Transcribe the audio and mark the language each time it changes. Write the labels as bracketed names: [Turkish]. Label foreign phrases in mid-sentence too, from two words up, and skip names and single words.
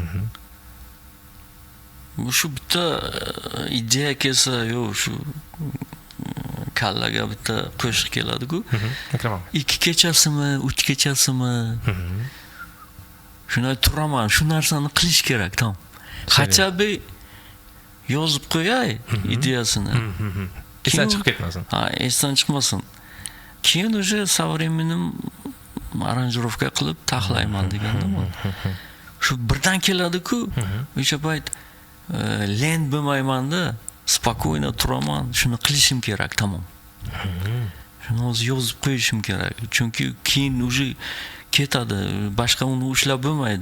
[Uzbek] Shu bitta ideya kelsa, shu kallaga bitta qo'shiq keladi-ku. 2 kechasimi, 3 kechasimi? Shunday turaman, shu narsani qilish kerak, tom. Хотя-бы yozib qo'yay ideyasini. Esdan chiqib ketmasin. Esdan chiqmasin. Keyin [Russian] уже современным [Uzbek] aranjirovka qilib taxlayman deganda. Shu birdan keladi-ku. O'sha payt lent bo'lmayman-da, spokойно turaman, shuni qilishim kerak, tamom. Shuni hozir yozib qo'yishim kerak. Chunki keyin уже ketadi, boshqa uni ushlab bo'lmaydi.